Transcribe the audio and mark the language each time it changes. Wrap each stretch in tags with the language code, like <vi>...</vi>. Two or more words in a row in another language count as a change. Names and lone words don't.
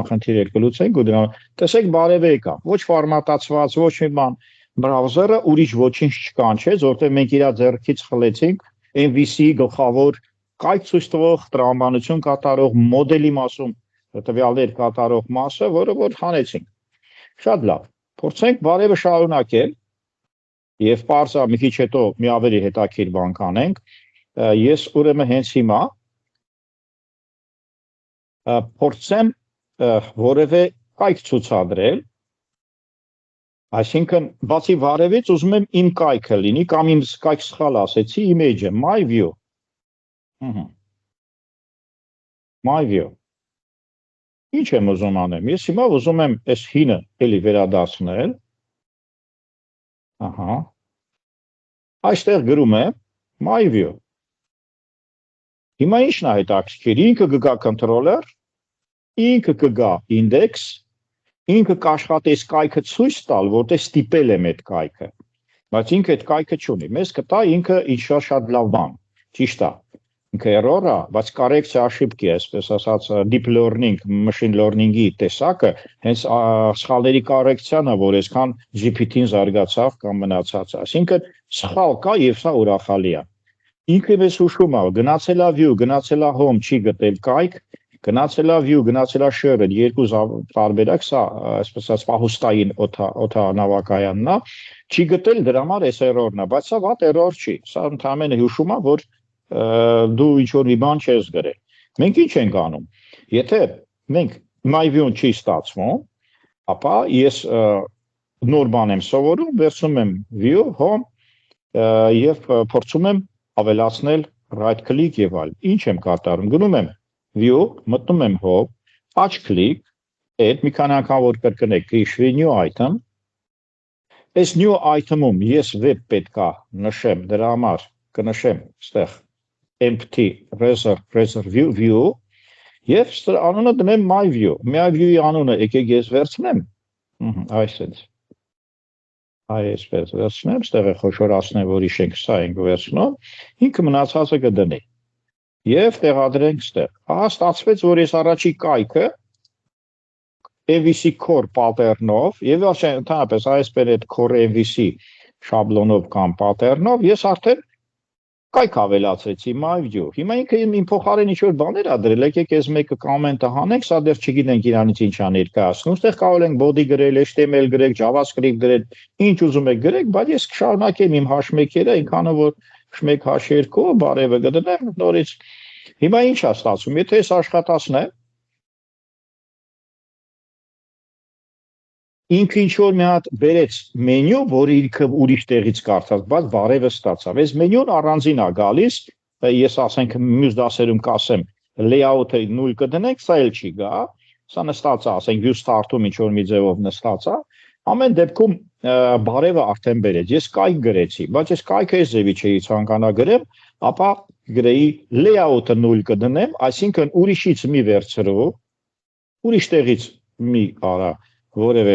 <hy>խնդիր կլուծենք ու դրան տեսեք բարևը եկա, ոչ ֆորմատացված, ոչ մի բան, բրաուզերը ուրիշ ոչինչ չկանչեց, որտեղ մենք իր ձեռքից խլեցինք MVC գլխավոր կայք ցույց տվող տրամաբանություն կատարող մոդելի մասում տվյալներ կատարող մասը, որը որ հանեցինք։ Շատ լավ։ Փորձենք բարևը շարունակել եւ parse-ը մի քիչ հետո մի ավելի հետաքրքիր բան կանենք։ Ես ուրեմն հենց հիմա փորձեմ որևէ կայք ցուցադրել, այսինքն բացի բարևից ուզում եմ իմ կայքը լինի կամ իմ կայք սխալ ասեցի, image-ը,</hy> <en>my view։ My view։</en> <hy>Ինչ եմ ուզում անեմ։ Ես հիմա ուզում եմ այս հինը էլի վերադարձնել։ Ահա։ Այստեղ գրում եմ</hy> <en>my view։</en> <hy>Հիմա ինչն է հետաքրքիր, ինքը կգա controller, ինքը կգա index, ինքը կաշխատի այս կայքը ցույց տալ, որտեղ ստիպել եմ այդ կայքը, բայց ինքը այդ կայքը չունի, մեզ կտա ինքը ինչ-որ շատ լավ բան, ճիշտ է, ինքը error է, բայց correction ошибки է, այսպես ասած</hy> <en>deep learning, machine learning-</en> <hy>ի տեսակը, հենց սխալների correction-ը, որ այսքան GPT-ն զարգացավ կամ մնացած է, այսինքն սխալ կա եւ սա ուրախալի է։ Ինքը մեզ հուշում է, գնացել է view, գնացել է home, չի գտել կայք, գնացել է view, գնացել է share, երկու տարբերակ, սա այսպես ասած պահուստային օդանավակայանն է, չի գտել դրա համար այս error-ն է, բայց սա վատ error չի, սա ընդհանրապես հուշում է, որ դու ինչ-որ մի բան չես գրել։ Մենք ինչ ենք անում։ Եթե մենք</hy> <en>my view-</en> <hy>ն չի ստացվում, ապա ես նոր բան եմ սովորում, վերցնում եմ view, home եւ փորձում եմ ավելացնել</hy> <en>right click</en> <hy>եւ այլ։ Ինչ եմ կատարում։ Գնում եմ view, մտնում եմ home, աչ click, այդ մի քանի անգամ որ կրկնեք, քշվի</hy> <en>new item։</en> <hy>Այս</hy> <en>new item-</en> <hy>ում ես web պետքա նշեմ, դրա համար կնշեմ այստեղ</hy> <en>empty reserve view</en> <hy>եւ անունը դնեմ</hy> <en>my view։ My view-</en> <hy>ի անունը եկեք ես վերցնեմ։ Այսպես։ Այսպես վերցնեմ, ստեղ խոշորացնեմ, որ իշենք սա ենք վերցնում, ինքը մնացածը կդնի։ Եվ տեղադրենք ստեղ։ Ահա ստացվեց, որ ես առաջի կայքը</hy> <en>MVC core pattern-</en> <hy>ով եւ ընդհանրապես այսպես այդ</hy> <en>core MVC</en> <hy>շաբլոնով կամ pattern-ով ես արդեն կայք ավելացրեցի</hy> <en>my view։</en> <hy>Հիմա ինքը իմ փոխարեն ինչ-որ բաներ ա դրել, եկեք ես մեկը կոմենտը հանենք, սա դեռ չգիտենք իրանից ինչ ա ներկայացնում։ Այստեղ կարող ենք body գրել, HTML գրել, JavaScript գրել, ինչ ուզում եք գրեք, բայց ես կշարունակեմ իմ H1-երը, այնքանը որ H1 H2 բարևը կդնեմ նորից։ Հիմա ինչ ա ստացվում, եթե ես աշխատացնեմ, ինքը ինչ-որ մի հատ բերեց մենյու, որը ինքը ուրիշ տեղից կարդաց, բայց բարևը ստացավ։ Այս մենյուն առանձին է գալիս, ես ասենք մյուս դասերում կասեմ, layout-ը 0 կդնենք, սա էլ չի գա, սա նստած է, ասենք</hy> <en>view start-</en> <hy>ում ինչ-որ մի ձևով նստած է, ամեն դեպքում բարևը արդեն բերեց։ Ես կայք գրեցի, բայց ես կայքը այս ձևի չէի ցանկանա գրեմ, ապա գրեի layout-ը 0 կդնեմ, այսինքն ուրիշից մի վերցրու, ուրիշ տեղից մի արա որևէ</hy>